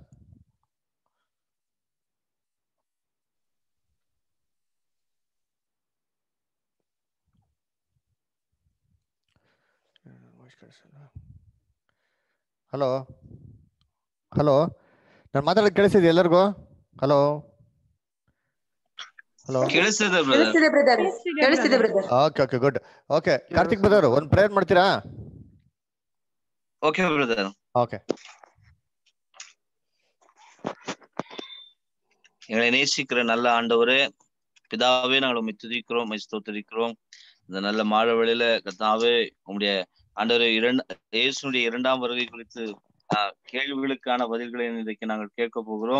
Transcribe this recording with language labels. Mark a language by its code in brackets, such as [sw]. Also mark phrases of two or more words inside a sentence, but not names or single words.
[en] hello hello, [kn] ನಾನು ಮಾತಾಡೋದು ಕೇಳಿಸಿದ್ಯಾ ಎಲ್ಲರಿಗೂ? [en] hello hello, okay okay good. [kn] ಓಕೆ, ಕಾರ್ತಿಕ್ ಬ್ರದರ್ ಒಂದು ಪ್ರೇಯರ್ ಮಾಡ್ತೀರಾ? [en] okay brother. [ta] ஓகே. எங்களை நேசிக்கிற நல்ல ஆண்டவரே, பிதாவே, நாங்கள் உம்மை துதிக்கிறோம், உம்மை ஸ்தோத்திரிக்கிறோம். இந்த நல்ல மாலை வேளையில கர்த்தாவே, உம்முடைய ஆண்டவரே இயேசுனுடைய இரண்டாம் வருகை குறித்து கேள்விகளுக்கான பதில்களை இன்றைக்கு நாங்கள் கேட்க போகிறோம்.